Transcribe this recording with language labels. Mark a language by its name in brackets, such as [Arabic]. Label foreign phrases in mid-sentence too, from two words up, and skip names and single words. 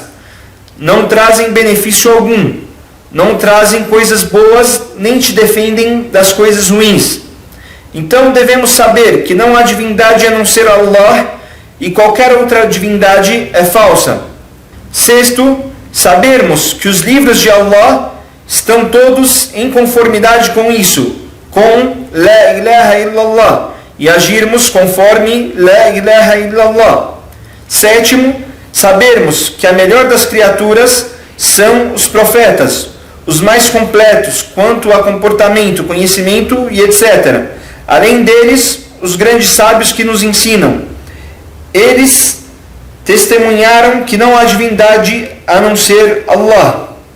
[Portuguese] Não trazem benefício algum, não trazem coisas boas, nem te defendem das coisas ruins. Então devemos saber que não há divindade a não ser Allah, e qualquer outra divindade é falsa. Sexto, sabermos que os livros de Allah estão todos em conformidade com isso, com [Arabic] لا إله إلا الله, [Portuguese] e agirmos conforme [Arabic] لا إله إلا الله. [Portuguese] Sétimo, sabermos que a melhor das criaturas são os profetas, os mais completos quanto a comportamento, conhecimento e etc. Além deles, os grandes sábios que nos ensinam. Eles testemunharam que não há divindade a não ser Allah.